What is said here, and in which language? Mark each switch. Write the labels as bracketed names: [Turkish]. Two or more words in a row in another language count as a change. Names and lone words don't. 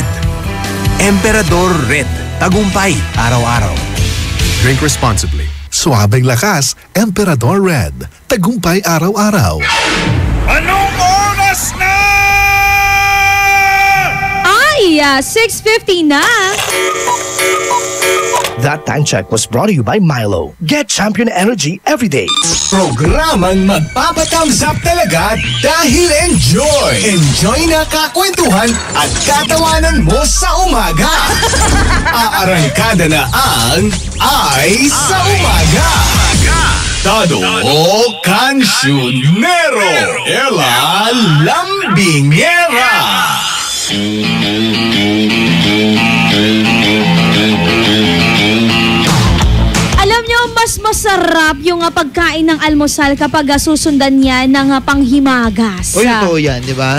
[Filipino] Emperador Red. Tagumpay araw-araw. [English] Drink responsibly. [Filipino] Suabing lakas, Emperador Red. Tagumpay araw-araw. Anong oras na? Ay, 6:50 na. [English] That time check was brought to you by Milo. Get champion energy every day. [Filipino] Programang magpapatamsap talaga dahil enjoy. Enjoy na kakwentuhan at katawanan mo sa umaga. Aarangkada na ang Ay sa Umaga. Todo Cancionero. Ella Lambingera. Alam nyo, mas masarap yung pagkain ng almusal kapag susundan niya ng panghimagas. O, totoo yan, di ba?